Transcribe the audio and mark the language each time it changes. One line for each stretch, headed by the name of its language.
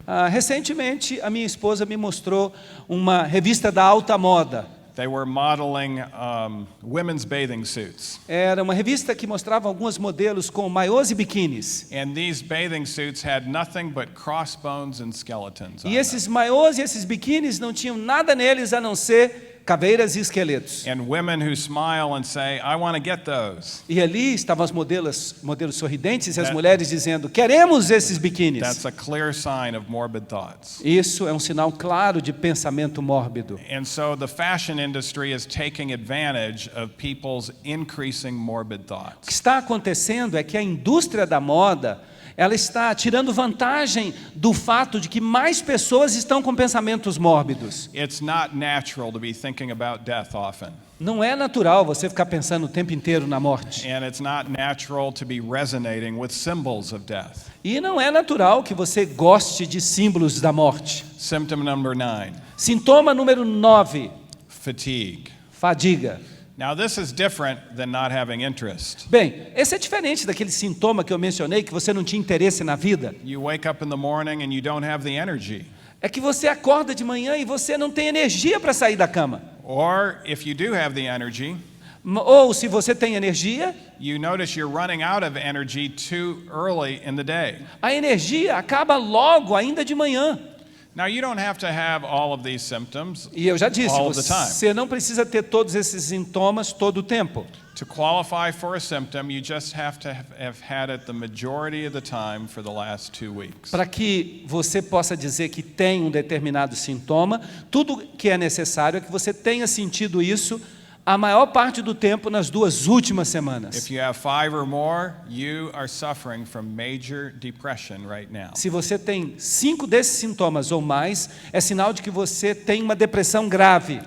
Portuguese: Recentemente, a minha esposa me mostrou uma revista da alta moda.
English: They were modeling women's bathing suits.
Portuguese: Era uma revista que mostrava alguns modelos com maiôs e biquínis.
English: And these bathing suits had nothing but crossbones and skeletons on
Portuguese: E
English: them.
Portuguese: esses maiôs e esses biquínis não tinham nada neles a não ser caveiras e esqueletos.
English: And women who smile and say, I want to get those.
Portuguese: E ali estavam os modelos sorridentes e as mulheres dizendo, queremos esses biquínis.
English: That's a clear sign of morbid thoughts.
Portuguese: Isso é um sinal claro de pensamento mórbido.
English: And so the fashion industry is taking advantage of people's increasing morbid
Portuguese: O que
English: thoughts.
Portuguese: está acontecendo é que a indústria da moda, ela está tirando vantagem do fato de que mais pessoas estão com pensamentos mórbidos.
English: It's not natural to be thinking about death often.
Portuguese: Não é natural você ficar pensando o tempo inteiro na morte.
English: And it's not natural to be resonating with symbols of death.
Portuguese: E não é natural que você goste de símbolos da morte.
English: Symptom number 9,
Portuguese: Sintoma número 9,
English: fatigue.
Portuguese: fadiga.
English: Now this is different than not having interest.
Portuguese: Bem, esse é diferente daquele sintoma que eu mencionei, que você não tinha interesse na vida.
English: You wake up in the morning and you don't have the energy.
Portuguese: É que você acorda de manhã e você não tem energia para sair da cama.
English: Or if you do have the energy,
Portuguese: Ou se você tem energia,
English: you notice you're running out of energy too early in the day.
Portuguese: a energia acaba logo, ainda de manhã.
English: Now you don't have to have all of these symptoms
Portuguese: E eu já disse,
English: all of the time.
Portuguese: você não precisa ter todos esses sintomas todo o tempo.
English: To qualify for a symptom, you just have to have had it the majority of the time for the last 2 weeks.
Portuguese: Para que você possa dizer que tem um determinado sintoma, tudo que é necessário é que você tenha sentido isso a maior parte do tempo nas 2 últimas semanas.
English: If you have 5 or more, you are suffering from major depression right now.
Portuguese: Se você tem 5 desses sintomas ou mais, é sinal de que você tem uma depressão grave.